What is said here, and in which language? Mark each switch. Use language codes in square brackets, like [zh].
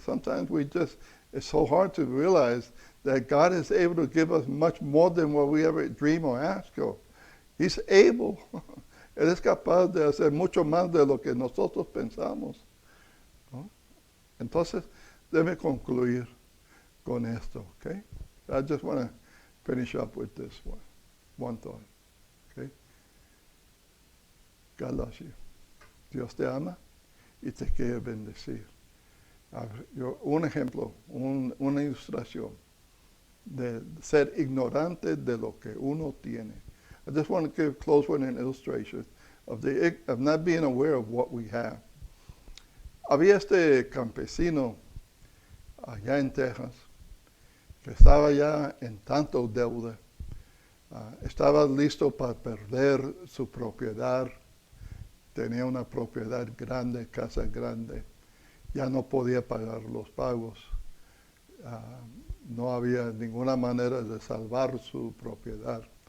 [en] Sometimes it's so hard to realize that God is able to give us much more than what we ever dream or ask of. He's able. [es] Él es capaz de hacer mucho más de lo que nosotros pensamos. ¿No? Entonces, debe concluir con esto, okay? [en] I just want to finish up with this one thought, okay? God loves you. [es] Dios te ama y te quiere bendecir. Un ejemplo, una ilustración de ser ignorante de lo que uno tiene. [en] I just want to close with an illustration of not being aware of what we have. [es] Había este campesino allá en Texas que estaba ya en tanto deuda, estaba listo para perder su propiedad, tenía una propiedad grande, casa grande, ya no podía pagar los pagos, no había ninguna manera de salvar su propiedad.